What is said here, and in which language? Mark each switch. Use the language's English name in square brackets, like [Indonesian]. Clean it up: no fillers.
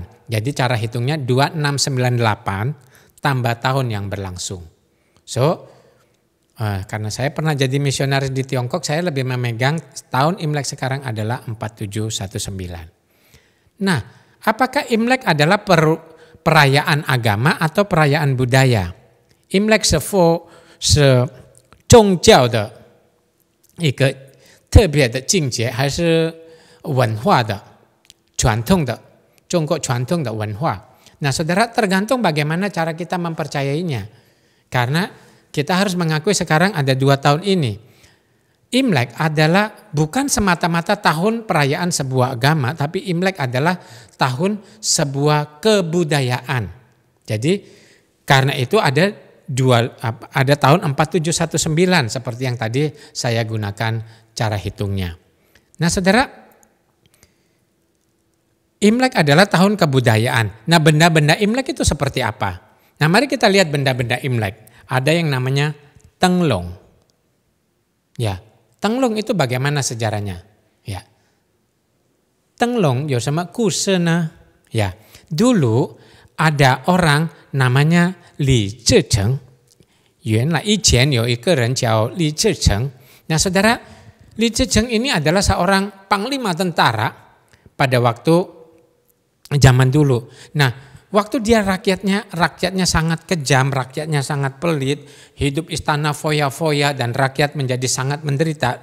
[Indonesian] Jadi cara hitungnya 2698 tambah tahun yang berlangsung. So karena saya pernah jadi misionaris di Tiongkok, saya lebih memegang tahun Imlek sekarang adalah 4719. Nah, apakah Imlek adalah perayaan agama atau perayaan budaya? [Chinese] Imlek 是宗教的一个特别的境界，还是文化的传统的中国传统的文化？ [Indonesian] Nah, saudara, tergantung bagaimana cara kita mempercayainya. Karena kita harus mengakui sekarang ada 2 tahun ini. Imlek adalah bukan semata-mata tahun perayaan sebuah agama, tapi Imlek adalah tahun sebuah kebudayaan. Jadi karena itu ada tahun 4719 seperti yang tadi saya gunakan cara hitungnya. Nah, saudara, Imlek adalah tahun kebudayaan. Nah, benda-benda Imlek itu seperti apa? Nah, mari kita lihat benda-benda Imlek. Ada yang namanya tenglong. Ya, tenglong itu bagaimana sejarahnya? Ya. Tenglong [Chinese] 有什么故事呢? [Indonesian] Ya, dulu ada orang namanya Li Zhicheng. [Chinese] 原来以前有一个人叫 Li Zhicheng. [Indonesian] Nah, saudara, Li Zhicheng ini adalah seorang panglima tentara pada waktu zaman dulu. Nah, waktu dia rakyatnya sangat kejam, rakyatnya sangat pelit, hidup istana foya-foya dan rakyat menjadi sangat menderita.